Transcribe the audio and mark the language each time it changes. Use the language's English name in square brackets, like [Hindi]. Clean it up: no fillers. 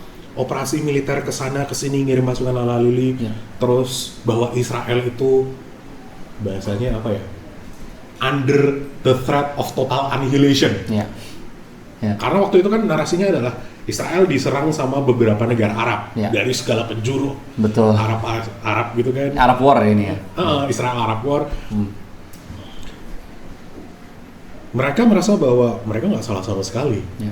[Indonesian] Operasi militer ke sana ke sini ngirim pasukan ala lili. Terus bahwa Israel itu bahasanya apa ya? [English] Under the threat of total annihilation. [Indonesian] Karena waktu itu kan narasinya adalah Israel diserang sama beberapa negara Arab dari segala penjuru. Betul. Arab gitu kan. Arab War ini ya. [English] Israel Arab War. [Indonesian] Mereka merasa bahwa mereka nggak salah sama sekali.